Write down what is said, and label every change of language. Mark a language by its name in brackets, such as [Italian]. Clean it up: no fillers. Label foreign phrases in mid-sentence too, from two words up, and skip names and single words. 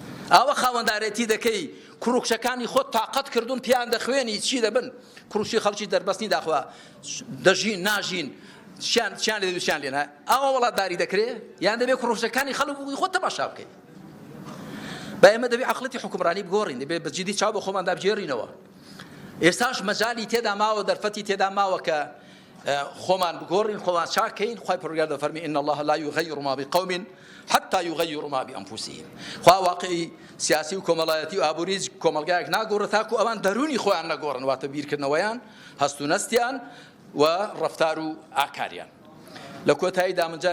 [Central Kurdish] ئەوە خاوەندارێتی دەکەی کوڕکشەکانی خۆت تااقەت کردوون پیان دەخوێنی چی دەبن کوڕشی خەڵکی دەربەستنی داخوا دەژین ناژین چیان لێ دووچیان لێنە ئەوە وڵاتداری دەکرێت یان دەبێت کوڕکشەکانی خەڵک خۆت تەماشا بکەیت بە ئێمە دەبێت عەقڵەتی حکومڕانی بگۆڕین دەبێت بەجددی چاو بە خۆمان دابژێڕینەوە ئێستاش مەجالی تێدا ماوە دەرفەتی تێدا ماوە کە خۆمان بگۆڕین خۆمان چاکەین خوای پەروەردگار دەفەرمی [Arabic] إن الله لا يغير ما بقوم حتى يغيروا ما بأنفسهم [Central Kurdish] خوا واقعی سیاسی و کۆمەڵایەتی و ئابووریز کۆمەلگایەک ناگۆڕێت تاکو ئەوان دەرونی خۆیان نەگۆڕن واتە بیرکردنەوەیان هەست و نەستیان و ڕەفتار و ئاکاریان لە کۆتاییدا من جارێک